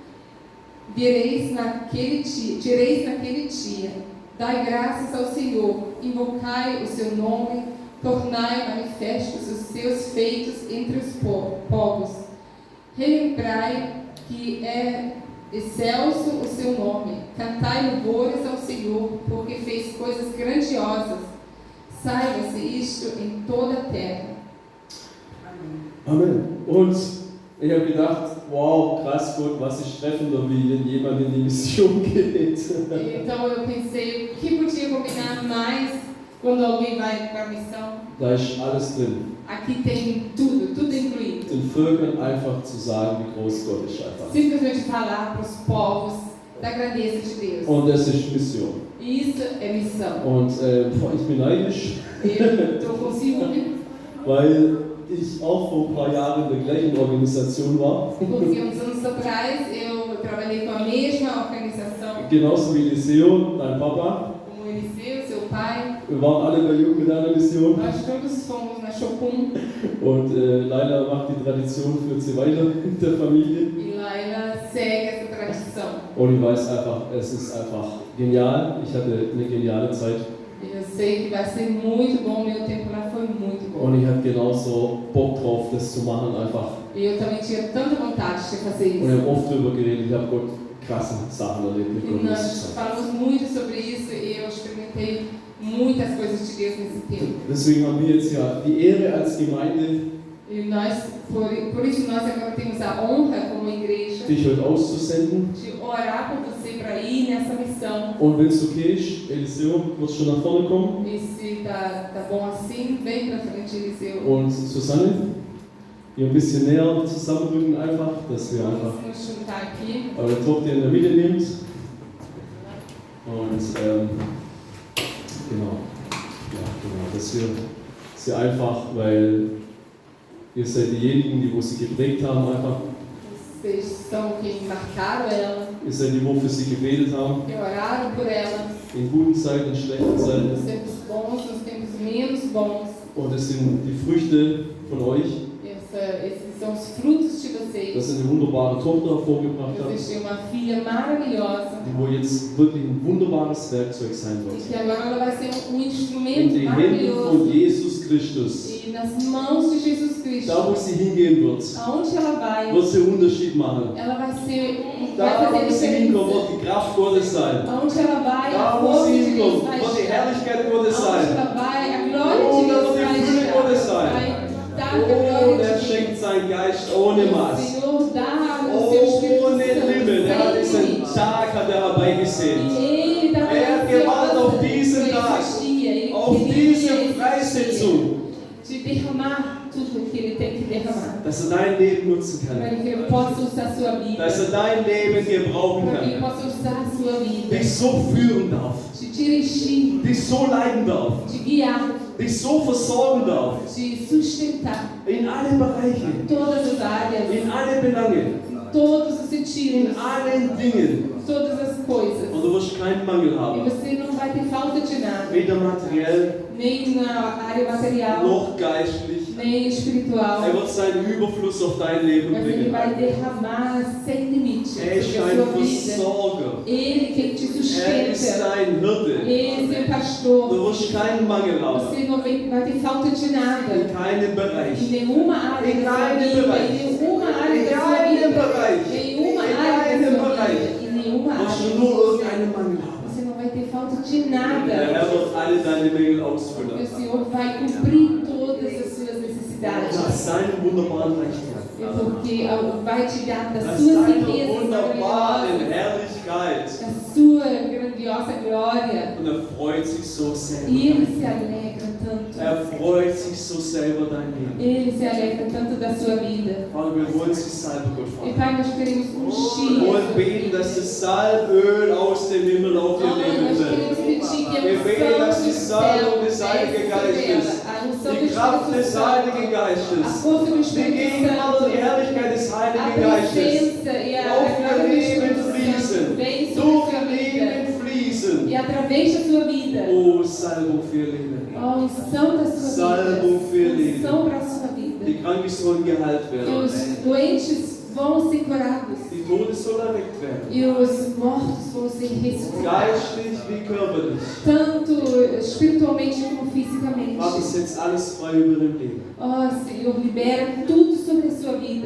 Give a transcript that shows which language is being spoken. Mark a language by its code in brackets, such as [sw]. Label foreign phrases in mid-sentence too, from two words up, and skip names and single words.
[pt] Direis naquele dia, dai graças ao Senhor, invocai o seu nome, tornai manifestos os seus feitos entre os povos. Relembrai que é excelso o seu nome. Cantai louvores ao Senhor, porque fez coisas grandiosas. Saiba-se isto em toda a terra. Amen. [de] Und ich habe gedacht, wow, krass Gott, was ist treffender, wie wenn jemand in die Mission geht. [pt] Então eu pensei, o que podia combinar mais quando alguém vai para a missão? [de] Da ist alles drin. [pt] Aqui tem tudo, tudo incluído. [de] Den Völkern einfach zu sagen, wie groß Gott ist einfach. [pt] Simplesmente falar para os povos da grandeza de Deus. [de] Und das ist Mission. [pt] Isso é missão. [de] Und ich bin neidisch, [pt] Eu estou com ciúme, [de] weil ich auch vor ein paar Jahren in der gleichen Organisation war. [pt] porque uns anos atrás eu trabalhei com a mesma organização, [de] Genauso wie Eliseo, dein Papa. [pt] como o Eliseu, seu pai. [de] Wir waren alle bei Jugend mit einer Mission. [pt] Nós todos fomos na Chopin [de] Und Leila macht die Tradition, führt sie weiter in der Familie. [pt] e Laila segue essa tradição. [de] Und ich weiß einfach, es ist einfach genial. Ich hatte eine geniale Zeit. [pt] Eu sei que vai ser muito bom, meu tempo lá foi muito bom. [de] Und ich hatte genauso Bock drauf, das zu machen einfach. [pt] E eu também tinha tanta vontade de fazer [de] Und ich [pt] isso. [de] habe oft darüber geredet, ich habe Gott krasse Sachen erlebt mit [pt] E [de] Gott. muss ich [pt] nós [de] sagen. [pt] falamos muito sobre isso e eu experimentei muitas coisas de Deus nesse tempo. [de] Deswegen haben wir jetzt ja die Ehre als Gemeinde, [pt] E nós, por isso nós agora temos a honra como igreja [de] dich heute auszusenden. [pt] de orar por você para ir nessa missão. [de] Und wenn es okay ist, Eliseo, wird schon nach vorne kommen. [pt] E se tá bom assim, vem para frente, Eliseu. [de] Und Susanne, hier ein bisschen näher zusammenrücken einfach, dass wir einfach [pt] Vamos nos juntar aqui. [de] eure Tochter in der Mitte nehmt. Und genau. Ja, genau. dass wir sie einfach, weil ihr seid diejenigen, die wo sie geprägt haben, einfach. [pt] Vocês são quem marcaram ela, [de] Ihr seid die, wo für sie gebetet haben, [pt] que oraram por ela, [de] in guten Zeiten, in schlechten [pt] nos [de] Zeiten. [pt] tempos bons, nos tempos menos bons. [de] Und es sind die Früchte von euch, [pt] Esses são os frutos de vocês. [de] dass ihr eine wunderbare Tochter hervorgebracht habt, [pt] Vocês têm uma filha maravilhosa [de] die wo jetzt wirklich ein wunderbares Werkzeug sein [pt] e [de] wird. [pt] que agora ela vai ser um [de] In [pt] instrumento [de] den Händen von [pt] maravilhoso. [de] Jesus Christus. [pt] E nas mãos de Jesus Cristo, [de] Da, wo sie hingehen wird, [pt] aonde ela vai, [de] wird sie einen Unterschied machen. [pt] ela vai [de] Da, [pt] fazer [de] wo sie hinkommt, [pt] diferença. [de] wird die Kraft Gottes sein. [pt] Aonde ela vai, [de] Da, [pt] a [de] wo [pt] força [de] sie [pt] de Deus [de] hinkommt, [pt] vai [de] wird die [pt] estar. [de] Herrlichkeit Gottes [pt] Aonde [de] sein. [pt] ela vai, a glória [de] Oh, [pt] de Deus [de] das [pt] vai [de] Gefühl [pt] estar. [de] Gottes sein. [pt] Vai dar a [de] Oh, [pt] glória [de] der [pt] de [de] schenkt [pt] Deus. [de] seinen Geist ohne [pt] O [de] Maß. [pt] Senhor dá o seu Espírito [de] Ohne Limit. Er hat [pt] Santo, sem [de] diesen [pt] limite. [de] Tag hat er herbeigesehnt. [pt] E Ele está [de] hat gewartet auf diesen Tag, auf diese Freisetzung, [pt] de derramar tudo que Ele tem que derramar. [de] dass er dein Leben nutzen [pt] Para [de] kann. [pt] que Ele possa usar a sua vida. [de] Dass er dein Leben gebrauchen [pt] Para que Ele [de] kann. [pt] possa usar a sua vida. [de] Dich so führen darf. [pt] Te dirigir, [de] Dich so leiten darf. [pt] te guiar, [de] Dich so versorgen darf. [pt] te sustentar [de] In allen Bereichen. [pt] em todas as áreas, [de] In allen Belangen. [pt] em todos os [de] In [pt] sentidos, [de] allen Dingen. [pt] todas as coisas. [de] Und du wirst keinen Mangel [pt] E [de] haben. [pt] você não vai ter falta de nada, [de] Weder materiell [pt] nem na área material, [de] noch geistlich. [pt] nem espiritual. [de] Er wird seinen Überfluss auf dein Leben [pt] Mas Ele [de] bringen. [pt] vai derramar sem limite [de] Er ist [pt] sobre a [de] ein [pt] sua vida. [de] Versorger. [pt] Ele quem te [de] Er ist [pt] sustenta. [de] dein Hirte. [pt] Ele é seu pastor. [de] Du wirst keinen Mangel haben. [pt] Você não vai ter falta de nada. [de] In keinem Bereich. [pt] Em nenhuma área da sua vida. Em nenhuma área da sua vida. Em nenhuma área da sua vida. Em nenhuma [de] Wirst [pt] área. [de] du nur irgendeinen Mangel haben. [pt] Você não vai ter falta de [de] Der [pt] nada. [de] Herr wird alle deine Mängel [pt] Porque [de] ausfüllen. [pt] o Senhor vai cumprir todas as suas necessidades. [de] Nach seinem wunderbaren Reichtum. [pt] Porque vai te dar das [de] Nach [pt] suas [de] seiner [pt] riquezas [de] wunderbaren [pt] maravilhosas. [de] Herrlichkeit. [pt] Da sua grandiosa glória. [de] Und er freut sich so sehr [pt] E [de] über [pt] Ele [de] dein [pt] se alegra tanto. [de] Er freut sich so sehr über dein Leben. [pt] Ele se alegra tanto da sua vida. [de] Vater, wir wollen sie salben, Gott, [pt] E [de] Vater. [pt] Pai, nós queremos [de] Wir [pt] ungir. [de] wollen beten, dass das Salböl aus dem Himmel auf ihr Leben [pt] Nós [de] fällt. [pt] queremos pedir que a [de] Wir beten, dass [pt] unção [de] die [pt] do [de] Salbung [pt] céu [de] des Heiligen [pt] desça sobre ela. [de] Geistes, [pt] A unção do [de] die Kraft [pt] Espírito [de] des Heiligen [pt] Santo. A [de] Geistes, [pt] força do [de] die [pt] Espírito [de] Gegenwart und die [pt] Santo. [de] Herrlichkeit des [pt] A [de] Heiligen Geistes [pt] presença e a [de] auf ihr [pt] glória do [de] Leben [pt] Espírito Santo [de] fließen, [pt] vem sobre a [de] durch [pt] sua [de] ihr [pt] vida. [de] Leben fließen. [pt] E através da sua vida. [de] Oh, Salbung für ihr Leben. [pt] A unção da sua [de] Salbung für ihr [pt] vida. [de] Leben. [pt] Unção para a sua vida. [de] Die Kranken sollen geheilt [pt] E [de] werden. [pt] os doentes vão ser curados. [de] Die Toten sollen erweckt werden. [pt] E os mortos vão ser ressuscitados. [de] Geistlich wie körperlich. [pt] Tanto espiritualmente como fisicamente. [de] Vater, setz alles frei über dein Leben. [pt] Ó Senhor, libera tudo sobre a sua vida.